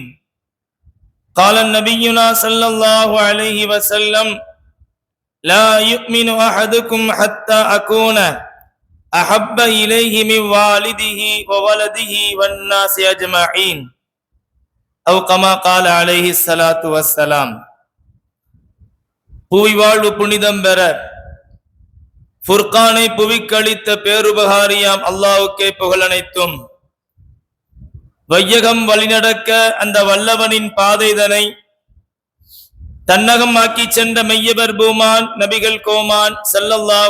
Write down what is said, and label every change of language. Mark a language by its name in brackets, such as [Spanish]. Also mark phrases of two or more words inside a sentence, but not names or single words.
[Arabic] قال نبينا صلى الله عليه وسلم: لا يؤمن أحدكم حتى أكون أحب إليه من والده وولده والناس أجمعين، أو كما قال عليه الصلاة والسلام. [Tamil] புவி வாழ்வு புனிதம் பெற ஃபுர்கானை புவிக்களித்த பேருபகாரியாம் அல்லாஹ்வுக்கே புகழனைத்தும். வையகம் வழிநடக்க அந்த வல்லவனின் பாதைதனை தன்னகம் ஆக்கி சென்ற மெய்யவர் பூமான் நபிகள் கோமான் ஸல்லல்லாஹு